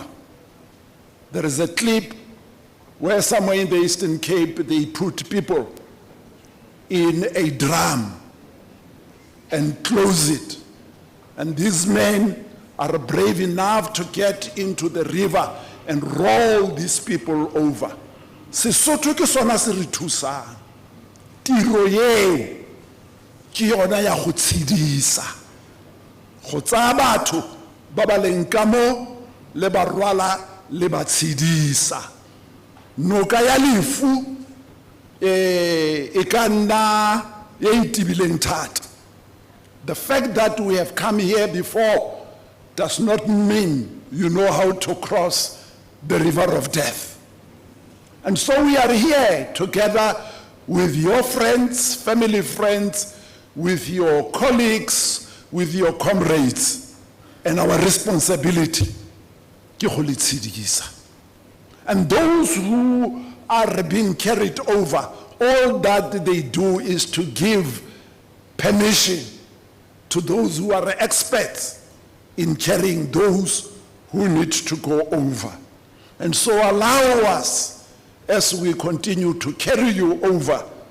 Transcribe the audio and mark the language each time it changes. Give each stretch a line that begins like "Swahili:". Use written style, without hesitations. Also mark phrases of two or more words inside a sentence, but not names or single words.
English: There is a clip where somewhere in the Eastern Cape they put people in a drum and close it. And these men are brave enough to get into the river and roll these people over.
Tswana: Sesotho ke sona se re thusang. Tiro eo ke yona ya go tshedisa. Go tsaya batho ba ba leng ka mo le ba rwala le ba tshedisa. Noka ya lefu e ka nna e itibileng thata.
English: The fact that we have come here before does not mean you know how to cross the river of death. And so we are here together with your friends, family friends, with your colleagues, with your comrades, and our responsibility
Tswana: ke go le tshedisa.
English: And those who are being carried over, all that they do is to give permission to those who are experts in carrying those who need to go over. And so allow us, as we continue to carry you over.